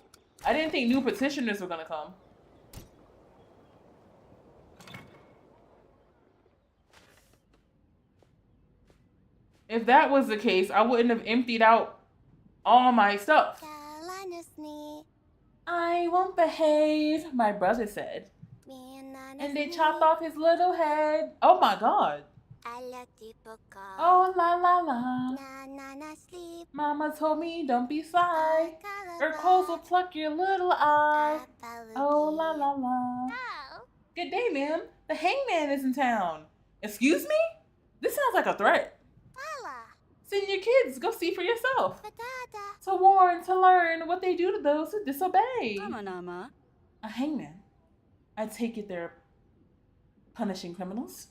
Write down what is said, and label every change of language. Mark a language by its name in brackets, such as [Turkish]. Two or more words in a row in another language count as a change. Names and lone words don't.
[English] I didn't think new petitioners were gonna come. If that was the case, I wouldn't have emptied out all my stuff. I won't behave, my brother said. And they chopped off his little head. Oh my god. Oh la la la. Mama told me don't be sly. Or coals will pluck your little eye. Oh la la la. Good day, ma'am. The hangman is in town. Excuse me? This sounds like a threat. Send your kids, go see for yourself. To warn, to learn what they do to those who disobey. A hangman. I take it they're punishing criminals.